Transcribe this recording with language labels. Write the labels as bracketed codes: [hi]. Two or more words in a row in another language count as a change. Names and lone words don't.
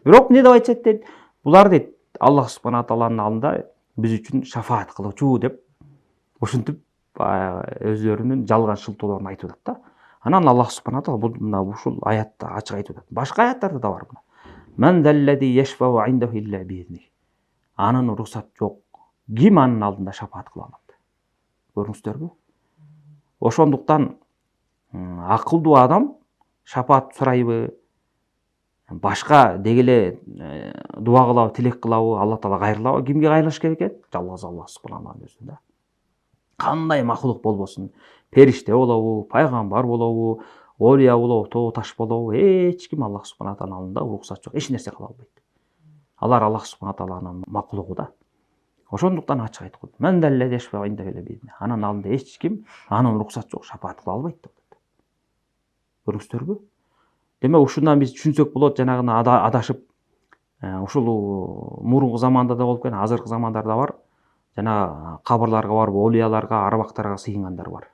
[ky] Бирок эмне деп айтышат дейт? Булар дейт [ar] الله سبحانه [ky] тааланын алдында биз үчүн шафаат кылуучу деп ушинтип өзлөрүнүн жалган шылтоолорун айтып атат да. Анан Аллах субхана таала бул мына ушул аятта ачык айтып атат. Башка аяттарда да бар мына. [ar] من ذا الذي يشفع عنده إلا بإذنه. [ky] Анын уруксат жок. Ким анын алдында шафаат кыла алат? Көрүңүздөрбү? Ошондуктан акылдуу адам шафаат сурайбы, башка деги эле дуа кылабы, тилек кылабы, Алла таала кайрылабы? Кимге кайрылыш керек экен? Жалгыз Аллах субханаллахын өзүнө. Кандай махлук болбосун, периште болобу, пайгамбар болобу, олия болобу, тоо таш болобу, эч ким [ar] الله سبحانه [ky] тааланын алдында уруксат жок, эч нерсе кыла албайт. Алар [ar] الله سبحانه [ky] тааланын макулугу да. Ошондуктан ачык айтып коет. [ar] من ذا الذي يشفع عنده إلا بإذنه. [ky] Анын алдында эч ким анын уруксат жок шафаат кыла албайт деп атат. Көрүңүздөрбү? Демек ушундан биз түшүнсөк болот, жанагы адашып ушул мурунку заманда да болуп кеткен, азыркы замандарда бар. Жана кабырларга барып, олияларга, арбактарга сыйынгандар бар.